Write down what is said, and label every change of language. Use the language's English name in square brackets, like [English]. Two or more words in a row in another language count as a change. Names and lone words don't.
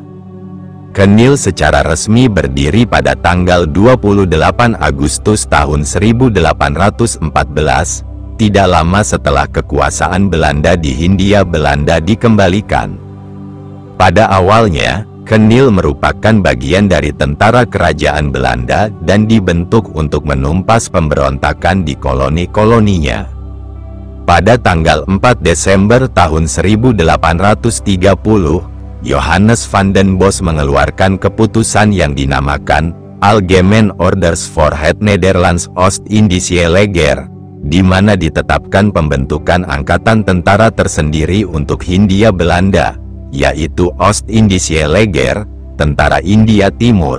[Indonesian] Kenil secara resmi berdiri pada tanggal 28 Agustus tahun 1814, tidak lama setelah kekuasaan Belanda di Hindia Belanda dikembalikan. Pada awalnya, Kenil merupakan bagian dari tentara kerajaan Belanda dan dibentuk untuk menumpas pemberontakan di koloni-koloninya. Pada tanggal 4 Desember tahun 1830, Johannes van den Bos mengeluarkan keputusan yang dinamakan Algemeen Orders voor het Nederlands Oost-Indische Leger, di mana ditetapkan pembentukan angkatan tentara tersendiri untuk Hindia Belanda, yaitu Oost-Indische Leger, Tentara India Timur.